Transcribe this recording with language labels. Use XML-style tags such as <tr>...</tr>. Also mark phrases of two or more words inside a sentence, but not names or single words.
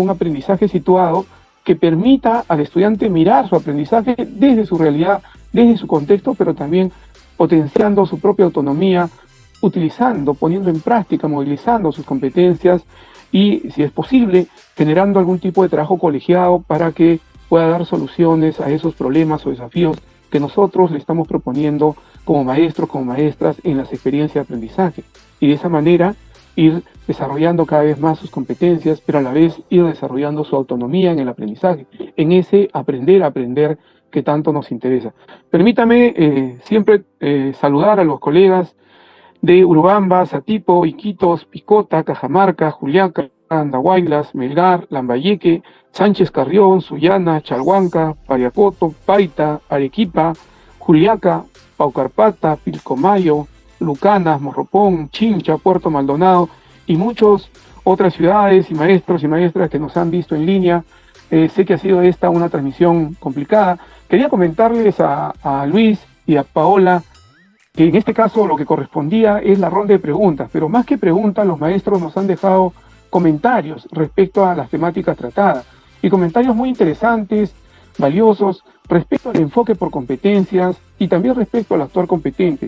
<es>un aprendizaje situado que permita al estudiante mirar su aprendizaje desde su realidad, desde su contexto, pero también potenciando su propia autonomía, utilizando, poniendo en práctica, movilizando sus competencias y, si es posible, generando algún tipo de trabajo colegiado para que pueda dar soluciones a esos problemas o desafíos que nosotros le estamos proponiendo como maestros, como maestras en las experiencias de aprendizaje. Y de esa manera ir desarrollando cada vez más sus competencias, pero a la vez ir desarrollando su autonomía en el aprendizaje, en ese aprender a aprender que tanto nos interesa. Permítame siempre saludar a los colegas de Urubamba, Satipo, Iquitos, Picota, Cajamarca, Juliaca, Andahuaylas, Melgar, Lambayeque, Sánchez Carrión, Sullana, Chalhuanca, Pariacoto, Paita, Arequipa, Juliaca, Paucarpata, Pilcomayo, Lucanas, Morropón, Chincha, Puerto Maldonado y muchas otras ciudades y maestros y maestras que nos han visto en línea. Sé que ha sido esta una transmisión complicada. Quería comentarles a Luis y a Paola que en este caso lo que correspondía es la ronda de preguntas, pero más que preguntas, los maestros nos han dejado comentarios respecto a las temáticas tratadas y comentarios muy interesantes, valiosos, respecto al enfoque por competencias y también respecto al actuar competente.</es>